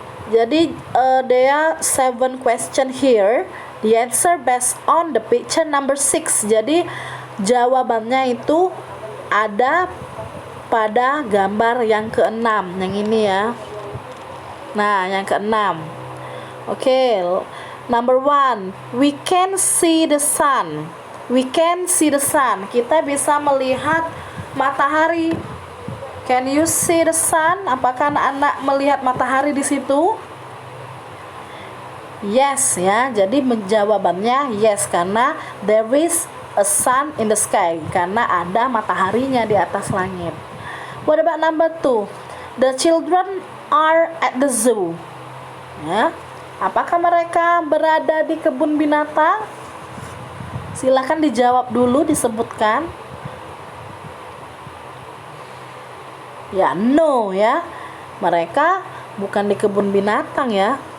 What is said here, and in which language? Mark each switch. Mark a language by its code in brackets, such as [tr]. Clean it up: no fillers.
[en] Jadi there are 7 question here. The answer based on the picture number 6. [id] Jadi jawabannya itu ada pada gambar yang ke-6, yang ini ya. Nah, yang ke-6. [en] Oke, number 1, we can see the sun. We can see the sun. [id] Kita bisa melihat matahari. [en] Can you see the sun? [id] Apakah anak-anak melihat matahari di situ? Yes ya. Jadi jawabannya yes, karena [en] there is a sun in the sky, [id] karena ada mataharinya di atas langit. [en] What about number 2? The children are at the zoo. [id] Ya. Apakah mereka berada di kebun binatang? Silakan dijawab dulu, disebutkan. Ya, no ya. Mereka bukan di kebun binatang ya.